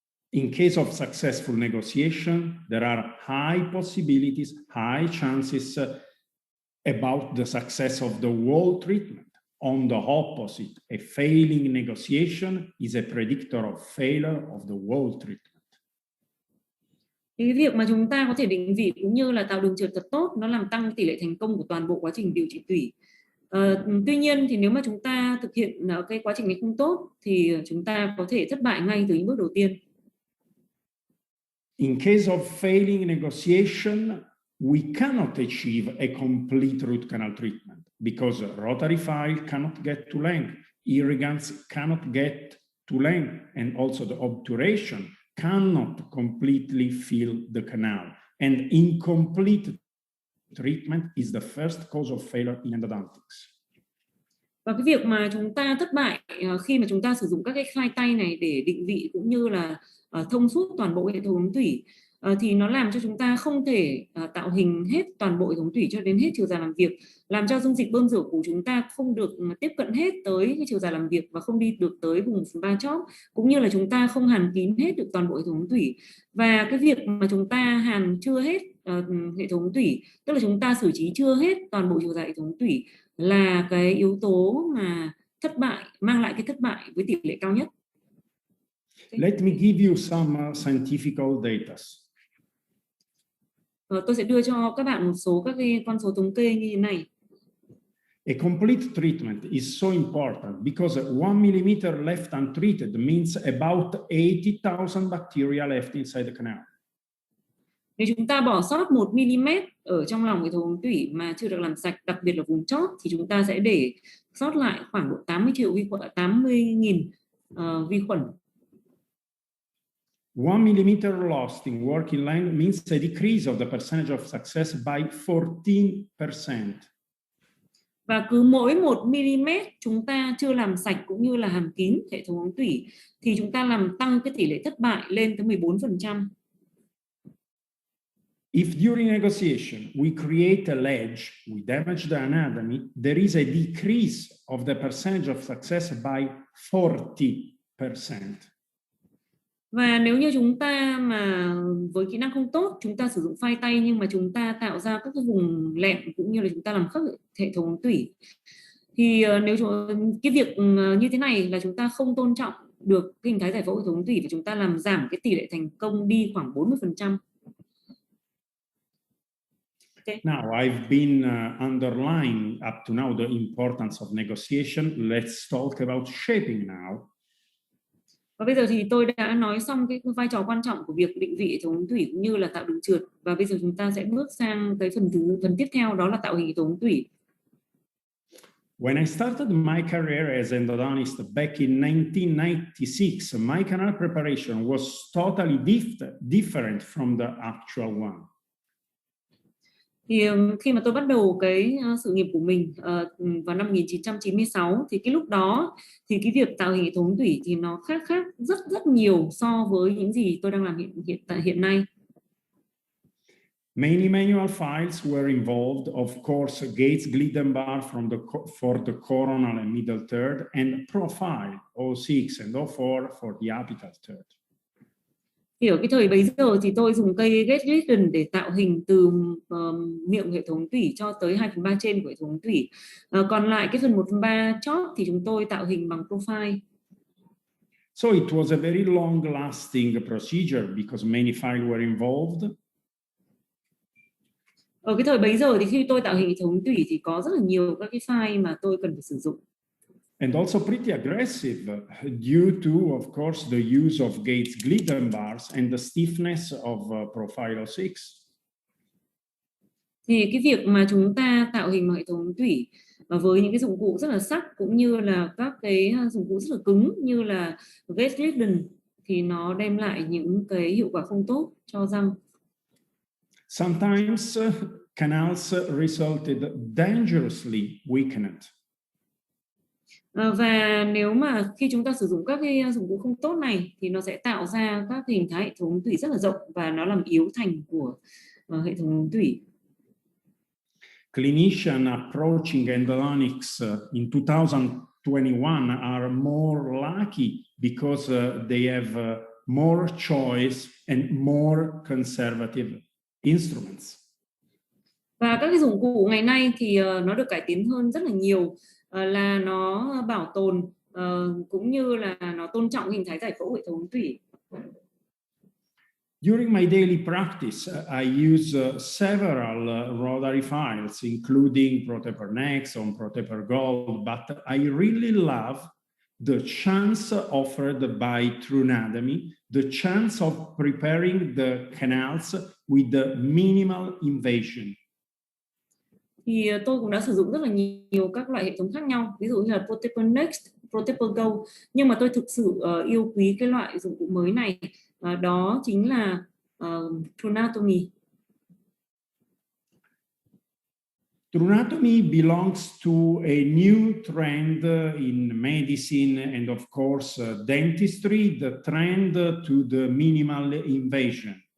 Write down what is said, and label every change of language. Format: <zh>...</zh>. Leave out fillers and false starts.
<en>In case of successful negotiation, there are high possibilities, high chances about the success of the whole treatment. On the opposite, a failing negotiation is a predictor of failure of the whole treatment.</en> <vi>Cái việc mà chúng ta có thể định vị cũng như là tạo đường trượt thật tốt, nó làm tăng tỷ lệ thành công của toàn bộ quá trình điều trị tủy. Tuy nhiên thì nếu mà chúng ta thực hiện cái quá trình này không tốt thì chúng ta có thể thất bại ngay từ những bước đầu tiên.</vi> <en>In case of failing negotiation, we cannot achieve a complete root canal treatment because rotary file cannot get to length, irrigants cannot get to length, and also the obturation cannot completely fill the canal. And incomplete treatment is the first cause of failure in endodontics.</en> <vi>Và cái việc mà chúng ta thất bại khi mà chúng ta sử dụng các cái file tay này để định vị cũng như là thông suốt toàn bộ hệ thống tủy thì nó làm cho chúng ta không thể tạo hình hết toàn bộ hệ thống tủy cho đến hết chiều dài làm việc, làm cho dung dịch bơm rửa của chúng ta không được tiếp cận hết tới cái chiều dài làm việc và không đi được tới vùng 1/3 chóp, cũng như là chúng ta không hàn kín hết được toàn bộ hệ thống tủy. Và cái việc mà chúng ta hàn chưa hết hệ thống tủy, tức là chúng ta xử trí chưa hết toàn bộ chiều dài hệ thống tủy, là cái yếu tố mà thất bại, mang lại cái thất bại với tỷ lệ cao nhất.</vi> <en>Let me give you some scientific data.</en> <vi>Tôi sẽ đưa cho các bạn một số các cái con số thống kê như thế này.</vi> <en>A complete treatment is so important because 1 millimeter left untreated means about 80,000 bacteria left inside the canal.</en> <vi>Nếu chúng ta bỏ sót 1 mm ở trong lòng hệ thống tủy mà chưa được làm sạch, đặc biệt là vùng chóp, thì chúng ta sẽ để sót lại khoảng độ 80.000 vi khuẩn.</vi> <en>1 millimeter lost in working length means a decrease of the percentage of success by 14%.</en> <vi>Và cứ mỗi 1 mm chúng ta chưa làm sạch cũng như là hàn kín hệ thống tủy thì chúng ta làm tăng cái tỷ lệ thất bại lên tới 14%.</vi> <en>If during negotiation we create a ledge, we damage the anatomy, there is a decrease of the percentage of success by 40%.</en> <vi>Và nếu như chúng ta mà với kỹ năng không tốt, chúng ta sử dụng phai tay nhưng mà chúng ta tạo ra các cái vùng lẹm cũng như là chúng ta làm khớp hệ thống tủy, thì nếu cái việc như thế này là chúng ta không tôn trọng được cái hình thái giải phẫu hệ thống tủy và chúng ta làm giảm cái tỷ lệ thành công đi khoảng 40%.</vi> <en>Okay. Now, I've been underlining up to now the importance of negotiation. Let's talk about shaping now.</en> <vi>Và bây giờ thì tôi đã nói xong cái vai trò quan trọng của việc định vị hệ thống tủy cũng như là tạo đường trượt. Và bây giờ chúng ta sẽ bước sang cái phần tiếp theo, đó là tạo hình hệ thống tủy.</vi> <en>When I started my career as endodontist back in 1996, my canal preparation was totally different from the actual one.</en> <vi>Thì khi mà tôi bắt đầu cái sự nghiệp của mình vào năm 1996 thì cái lúc đó thì cái việc tạo hình hệ thống tủy thì nó khác rất nhiều so với những gì tôi đang làm hiện nay.</vi> <en>Many manual files were involved, of course, Gates Glidden bar for the coronal and middle third, and profile 06 and 04 for the apical third.</en> <vi>Hiểu cái thời bấy giờ thì tôi dùng cây Gates Glidden để tạo hình từ miệng hệ thống tủy cho tới 2/3 trên của hệ thống tủy. Còn lại cái phần 1/3 chót thì chúng tôi tạo hình bằng profile.</vi> <en>So it was a very long-lasting procedure because many files were involved.</en> <vi>Ở cái thời bấy giờ thì khi tôi tạo hình hệ thống tủy thì có rất là nhiều các cái file mà tôi cần phải sử dụng.</vi> <en>And also pretty aggressive due to, of course, the use of Gates Glidden bars and the stiffness of profile 06.</en> <vi>Thì cái việc mà chúng ta tạo hình hệ thống tủy với những cái dụng cụ rất là sắc cũng như là các cái dụng cụ rất là cứng như là Gates Glidden thì nó đem lại những cái hiệu quả không tốt cho răng.</vi> <en>Sometimes canals resulted dangerously weakened.</en> <vi>Và nếu mà khi chúng ta sử dụng các cái dụng cụ không tốt này thì nó sẽ tạo ra các hình thái hệ thống tủy rất là rộng và nó làm yếu thành của hệ thống tủy.</vi> <en>Clinicians approaching endodontics in 2021 are more lucky because they have more choice and more conservative instruments.</en> <vi>Và các cái dụng cụ ngày nay thì nó được cải tiến hơn rất là nhiều, là nó bảo tồn cũng như là nó tôn trọng hình thái giải phẫu hệ thống tủy.</vi> <en>During my daily practice, I use several rotary files, including ProTaper Next and ProTaper Gold, but I really love the chance offered by TrueAnatomy, the chance of preparing the canals with the minimal invasion.</en> <vi>Thì tôi cũng đã sử dụng rất là nhiều các loại hệ thống khác nhau, ví dụ như là ProTaper Next, ProTaper Gold, nhưng mà tôi thực sự yêu quý cái loại dụng cụ mới này, đó chính là TrueAnatomy.</vi> <en>TrueAnatomy belongs to a new trend in medicine and, of course, dentistry, the trend to the minimal invasion.</en>